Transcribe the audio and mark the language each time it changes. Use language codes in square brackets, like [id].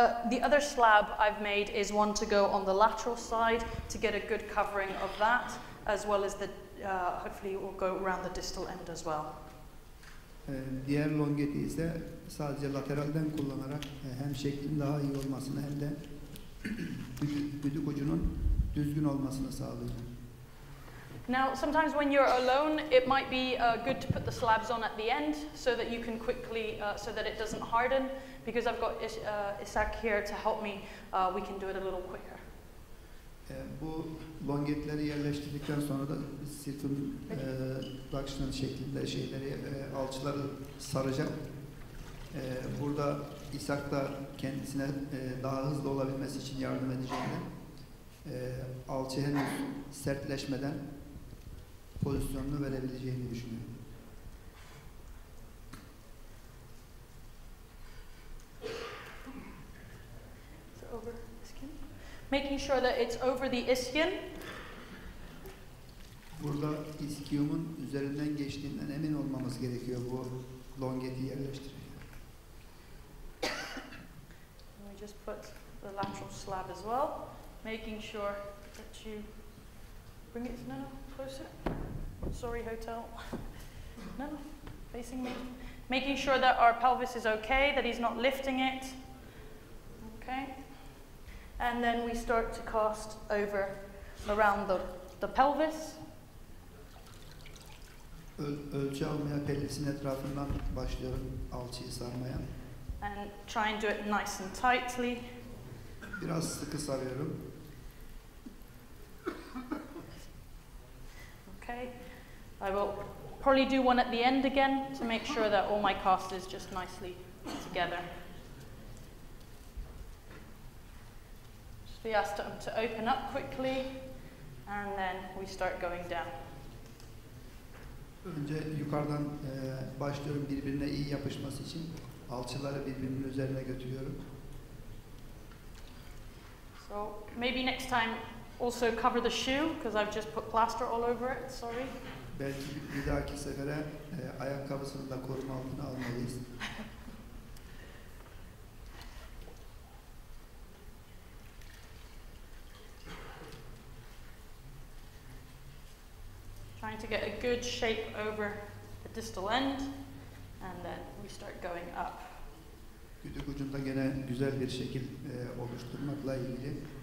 [en] The other slab I've made is one to go on the lateral side to get a good covering of that, as well as the hopefully it will go around the distal end as well. [tr] Diğer longeti ise sadece lateralden kullanarak hem şeklin daha iyi olmasını hem de düdük ucunun düzgün olmasını sağlayacağım. [en] Now, sometimes when you're alone, it might be good to put the slabs on at the end so that you can quickly, so that it doesn't harden. Because I've got Isak here to help me, we can do it a little quicker. [tr] Bu longetleri yerleştirdikten sonra da circumduction şeklinde şeyleri, alçıları saracağım. Burada İshak da kendisine daha hızlı olabilmesi için yardım edeceğinden alçı henüz sertleşmeden pozisyonunu verebileceğini düşünüyorum. [en] Over ischium. Making sure that it's over the ischium. [tr] Burada ischium'un üzerinden geçtiğinden emin olmamız gerekiyor bu longeti yerleştirirken. [en] We just put the lateral slab as well, making sure that you bring it closer. Sorry, hotel. No, facing me. Making sure that our pelvis is okay, that he's not lifting it. Okay. And then we start to cast over around the pelvis. [tr] Ölçü almaya pelvisin etrafından başlıyorum alçıyı sarmaya. [en] And try and do it nice and tightly. [tr] Biraz sıkı sarıyorum. [en] Okay. I will probably do one at the end again to make sure that all my cast is just nicely together. Just we ask them to open up quickly, and then we start going down. [tr] Önce yukarıdan başlıyorum birbirine iyi yapışması için. Alçıları birbirinin üzerine götürüyorum. [en] So maybe next time also cover the shoe because I've just put plaster all over it. Sorry. [tr] Belki bir dahaki sefere ayakkabısını da koruma altına almalıyız. [en] Trying to get a good shape over the distal end, and then we start going up. [tr] Kütük ucunda gene güzel bir şekil oluşturmakla ilgili.